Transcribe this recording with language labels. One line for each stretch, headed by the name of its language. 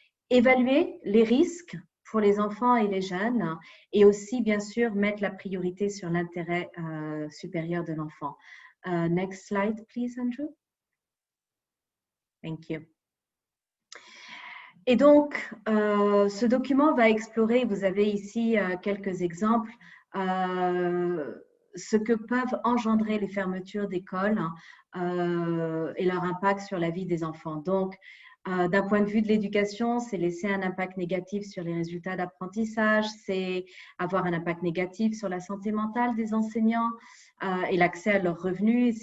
French: Évaluer les risques pour les enfants et les jeunes et aussi, bien sûr, mettre la priorité sur l'intérêt supérieur de l'enfant.
English: Next slide, please, Andrew. Thank you.
French: Et donc, ce document va explorer, vous avez ici quelques exemples, ce que peuvent engendrer les fermetures d'écoles et leur impact sur la vie des enfants. Donc, d'un point de vue de l'éducation, c'est laisser un impact négatif sur les résultats d'apprentissage, c'est avoir un impact négatif sur la santé mentale des enseignants et l'accès à leurs revenus.